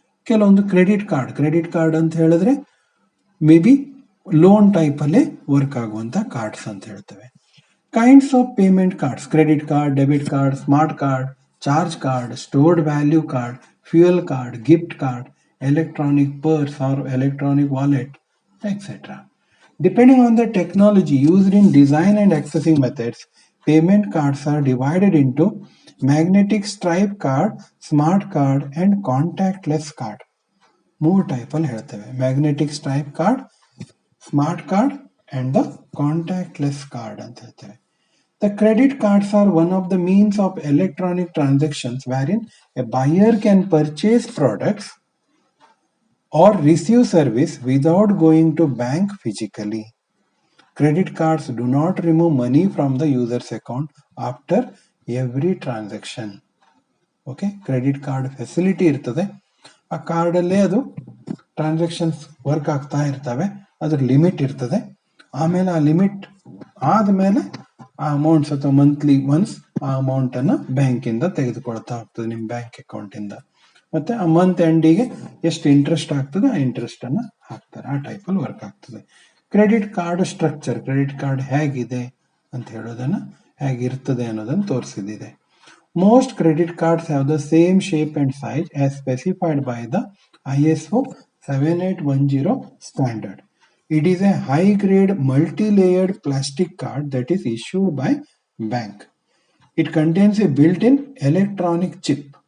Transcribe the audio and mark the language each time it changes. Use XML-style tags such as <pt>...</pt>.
<kn>ಕೆಲವೊಂದು credit card ಅಂತ ಹೇಳಿದ್ರೆ ಮೇ ಬಿ ಲೋನ್ ಟೈಪ್ ಅಲ್ಲೇ ವರ್ಕ್ ಆಗುವಂತ ಕಾರ್ಡ್ಸ್ ಅಂತ ಹೇಳ್ತೇವೆ.</kn> <en>Kinds of payment cards: credit card, debit card, smart card, charge card, stored value card, fuel card, gift card, electronic purse or electronic wallet, etc. Depending on the technology used in design and accessing methods, payment cards are divided into magnetic stripe card, smart card and contactless card.</en> <kn>ಮೂರು type ಅಲ್ಲಿ ಹೇಳ್ತೇವೆ: magnetic stripe card, smart card</kn> <en>and the contactless card</en> <kn>ಅಂತ ಹೇಳ್ತೇವೆ.</kn> <en>The credit cards are one of the means of electronic transactions wherein a buyer can purchase products or receive service without going to bank physically. Credit cards do not remove money from the user's account after every transaction.</en> <kn>Okay, credit card facility ಇರ್ತದೆ, ಆ ಕಾರ್ಡಲ್ಲೇ ಅದು transactions work ಆಗ್ತಾ ಇರ್ತವೆ, ಅದ್ರ limit ಇರ್ತದೆ. ಆಮೇಲೆ ಆ limit ಆದಮೇಲೆ ಆ ಅಮೌಂಟ್ಸ್ ಅಥವಾ ಮಂತ್ಲಿ ಒನ್ಸ್ ಆ ಅಮೌಂಟ್ ಅನ್ನ ಬ್ಯಾಂಕಿಂದ ತೆಗೆದುಕೊಳ್ತಾ ಹೋಗ್ತದೆ, ನಿಮ್ಮ ಬ್ಯಾಂಕ್ ಅಕೌಂಟ್ ಇಂದ. ಮತ್ತೆ ಆ ಮಂತ್ ಎಂಡಿಗೆ ಎಷ್ಟು ಇಂಟ್ರೆಸ್ಟ್ ಆಗ್ತದೆ ಆ ಇಂಟ್ರೆಸ್ಟ್ ಅನ್ನ ಹಾಕ್ತಾರೆ. ಆ ಟೈಪಲ್ಲಿ ವರ್ಕ್ ಆಗ್ತದೆ. Credit card structure, credit card ಹೇಗಿದೆ ಅಂತ ಹೇಳೋದನ್ನ, ಹೇಗಿರ್ತದೆ ಅನ್ನೋದನ್ನು ತೋರಿಸಿದೆ.</kn> <en>Most credit cards have the same shape and size as specified by the ISO 7810 standard. It is a high-grade multi-layered plastic card that is issued by bank. It contains a built-in electronic chip.</en>